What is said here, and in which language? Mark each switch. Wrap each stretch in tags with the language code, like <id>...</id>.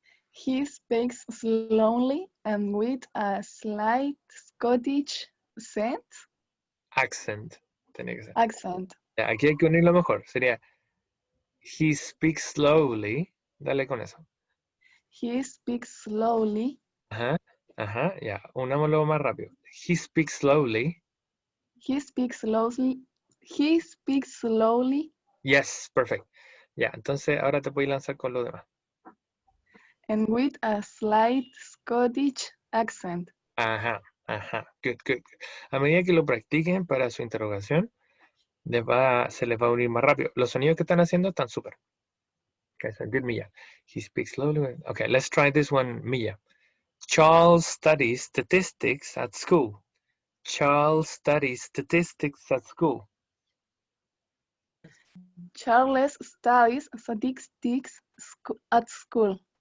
<en>He speaks slowly and with a slight Scottish Accent.</en> <es>Tiene que ser.</es> <en>accent.</en> <es>Aquí hay que unirlo mejor. Sería,</es> <en>he speaks slowly.</en> <es>Dale con eso.</es> <en>He speaks slowly.</en> <es>Ajá, ya. Unámoslo más rápido.</es> <en>He speaks slowly. He speaks slowly. He speaks slowly Yes, perfect.</en> <es>Ya, entonces ahora te voy a lanzar con lo demás.</es> <en>and with a slight Scottish accent. Ajá. Good, good.</en> <es>A medida que lo practiquen para su interrogación, se les va a unir más rápido. Los sonidos que están haciendo están súper.</es> <en>Okay, so good, Mia. He speaks slowly. Okay, let's try this one, Mia. Charles studies statistics at school. Charles studies statistics at school. Charles studies statistics at school.</en>